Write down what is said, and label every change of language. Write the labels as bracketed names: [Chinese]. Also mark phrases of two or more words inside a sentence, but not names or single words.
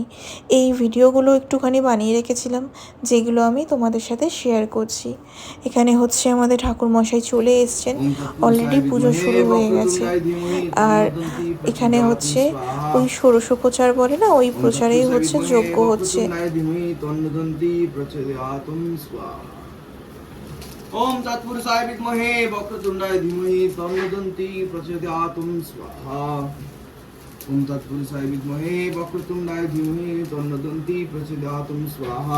[Bangla] এই ভিডিওগুলো একটুখানি বানিয়ে রেখেছিলাম, যেগুলো আমি তোমাদের সাথে শেয়ার করছি। এখানে হচ্ছে আমাদের ঠাকুরমশাই চলে এসছেন, অলরেডি পুজো শুরু হয়ে গেছে। আর এখানে হচ্ছে ওই ষোড়শোপচার বলে না, ওই প্রচারেই হচ্ছে যজ্ঞ হচ্ছে। [Sanskrit] ओम तत्पुरुषाय विद्महे वक्रतुंडाय धीमहि तन्नो प्रचोदयात् स्वाहा। ओम तत्पुरुषाय विद्महे वक्रतुंडाय धीमहि तन्नो प्रचोदयात् स्वाहा।